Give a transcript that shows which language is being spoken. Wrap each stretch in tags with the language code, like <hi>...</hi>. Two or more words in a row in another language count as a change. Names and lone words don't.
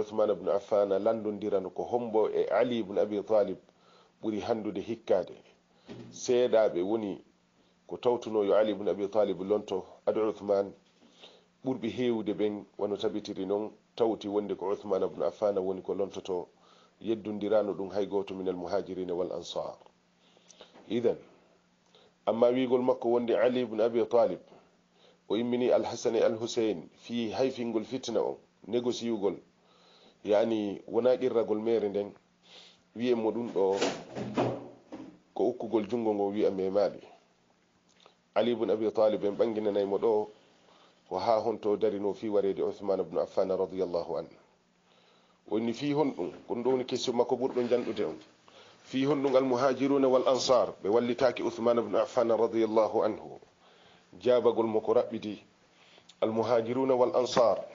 <ff>uthman ibne affana landodirano ko hombo e ali ibne abi talib ɓuri handude hikkade seeɗaɓe woni ko tawtuno yo ali ibne abi talib lonto ado uthman ɓurɓe hewde ɓen wano tabitiri noon tawti wonde ko uthman ibne affana woni ko lontoto yeddodirano ɗum hay goto</ff> <ar>من المهاجرين والأنصار</ar> <ff>idan amma wigol makko wonde ali ibne abi talib o immini alhasan e alhusain fi hayfingol fitna o négociugol yani wona qirragol mere nden wiyemo ɗum ɗo ko ukkugol jungo ngo wi'a memaɗi ali ibne abi talib en ɓanginanaymo ɗo ko ha honto darino fi warede uthman ibne affan</ff> <ar>رضي الله عنه</ar> <ff>fi honɗum kon ɗo woni question makko ɓurɗo janɗude on fi honɗum</ff> <ar>المهاجرون والأنصار</ar> <ff>ɓe wallitaki uthman ibne affan</ff> <ar>رضي الله عنه</ar> <ff>jabagol mo ko raɓɓiti</ff> <ar>المهاجرون والأنصار</ar>